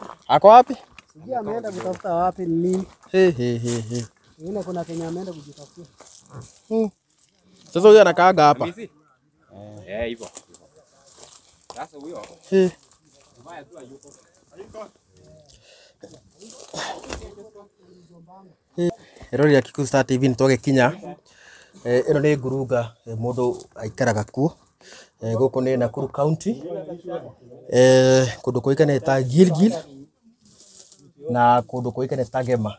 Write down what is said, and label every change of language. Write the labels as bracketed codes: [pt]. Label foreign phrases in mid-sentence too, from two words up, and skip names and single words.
[sw] Ako wapi? Sijui ameenda kutafuta wapi ni nini. Yule kuna Kenya ameenda kujitafutia. Sasa huyu anakaaga hapa. Hivyo. Sasa huyo. Mbaya tu hayuko. [ki] Erori ya Kikuyu Star TV nitoke Kinya. Ino ni ngurunga mundu aikaraga kuo. Guku ni Nakuru County. Kundu kuikane ta Gilgil na kundu kuikane ta Gema.